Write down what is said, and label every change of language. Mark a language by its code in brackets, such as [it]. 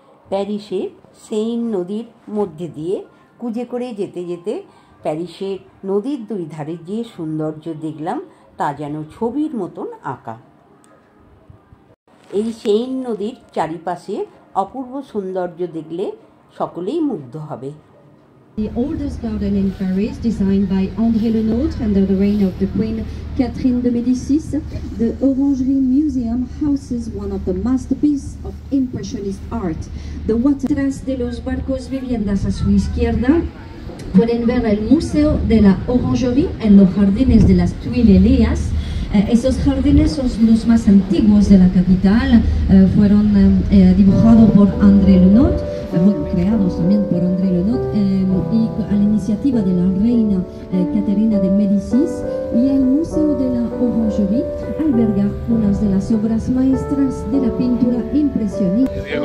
[bn] প্যারিসে সেইন নদীর মধ্যে দিয়ে কুজে করে যেতে যেতে প্যারিসের নদীর দুই ধারে যে সৌন্দর্য দেখলাম তা যেন ছবির মতন আঁকা। এই সেইন নদীর চারিপাশে অপূর্ব সৌন্দর্য দেখলে সকলেই মুগ্ধ হবে। [en] The oldest garden in Paris, designed by André Le Nôtre under the reign of the Queen Catherine de Médicis, the Orangerie Museum houses one of the masterpieces of Impressionist art. The water [es] de los barcos viviendas a su izquierda pueden ver el Museo de la Orangerie en los jardines de las Tuileries. Esos jardines son los más antiguos de la capital, fueron dibujados por André Le Nôtre, creados también por André Le Nôtre y a la iniciativa de la reina Caterina de Médicis, y el Museo de la Orangerie alberga unas de las obras maestras de la pintura impresionista.